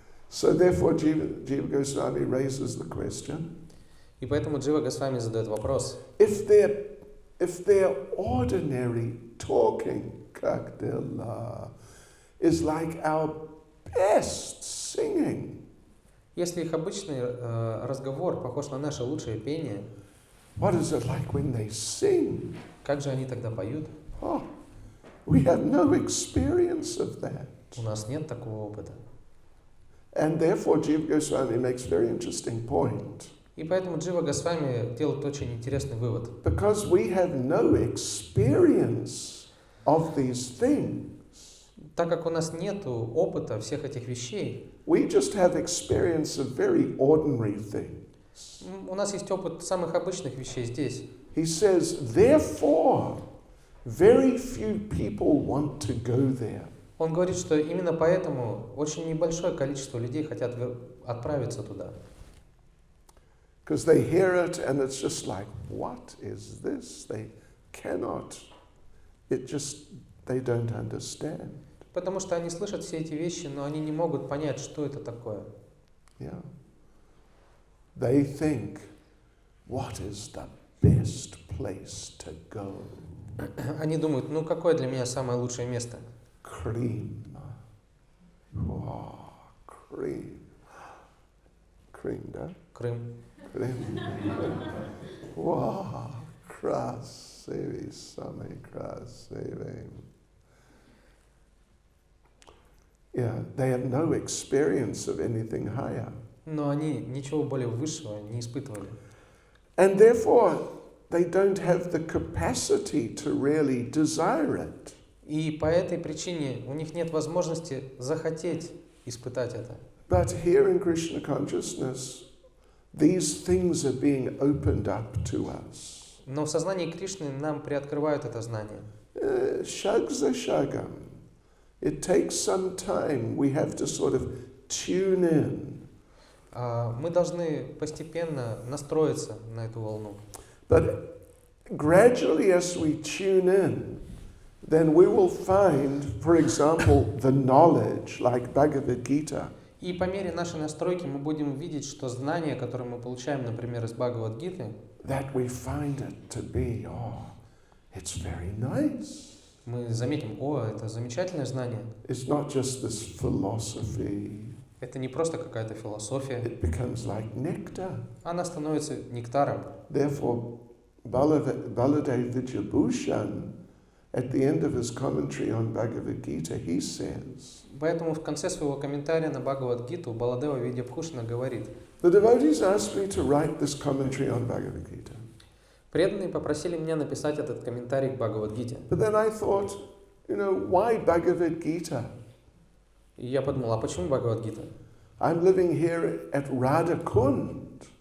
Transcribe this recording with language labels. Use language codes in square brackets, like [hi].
[en] So therefore Jiva Goswami raises the question. [ru] И поэтому Джива Госвами задает вопрос. [en] If their ordinary talking, [ru] как дела, [en] is like our best singing, [ru] Если их обычный разговор похож на наше лучшее пение, [en] what is it like when they sing? [ru] как же они тогда поют? [en] Oh, we have no experience of that. [ru] У нас нет такого опыта. [en] And therefore Jiva Goswami makes a very interesting point. [ru] И поэтому Джива Госвами делает очень интересный вывод. [en] Because we have no experience of these things, [ru] Так как у нас нет опыта всех этих вещей, [en] we just have experience of very ordinary things. [ru] у нас есть опыт самых обычных вещей здесь. [en] He says, therefore, very few people want to go there. [ru] Он говорит, что именно поэтому очень небольшое количество людей хотят отправиться туда. [en] Because they hear it and it's just like, what is this? They cannot, they don't understand. [ru] Потому что они слышат все эти вещи, но они не могут понять, что это такое. [en] Yeah. They think, what is the best place to go? [ru] Они думают, ну какое для меня самое лучшее место? [en] Cream. Oh, cream. Cream, [ru] да? Крым. [en] Cream. [ru] Wow, красивый, самый красивый. [en] Yeah, they have no experience of anything higher. [ru] Но они ничего более высшего не испытывали. [en] And therefore, they don't have the capacity to really desire it. [ru] И по этой причине у них нет возможности захотеть испытать это. [en] But here in Krishna consciousness, these things are being opened up to us. [ru] Но в сознании Кришны нам приоткрывают это знание. Shag za shagam. [en] It takes some time. We have to sort of tune in. [ru] Мы должны постепенно настроиться на эту волну. [en] But gradually as we tune in, then we will find, for example, the knowledge, like Bhagavad Gita. [ru] И по мере нашей настройки мы будем видеть, что знания, которые мы получаем, например, из Бхагавад-гиты, [en] That we find it to be, it's very nice. [ru] мы заметим, это замечательное знание. [en] It's not just this philosophy. [ru] Это не просто какая-то философия. [en] It becomes like nectar. [ru] Она становится нектаром. [en] Therefore, Baladev Vidyabhushan, at the end of his commentary on Bhagavad Gita, he says, [ru] Поэтому в конце своего комментария на Бхагавад-гиту Баладева Видьябхушана говорит: [en] the devotees asked me to write this commentary on Bhagavad Gita. [ru] преданные попросили меня написать этот комментарий к Бхагавад-гите. [en] But then I thought, why Bhagavad Gita? [ru] И я подумал, а почему Бхагавад-гита? [en] I'm living here at Radhakund.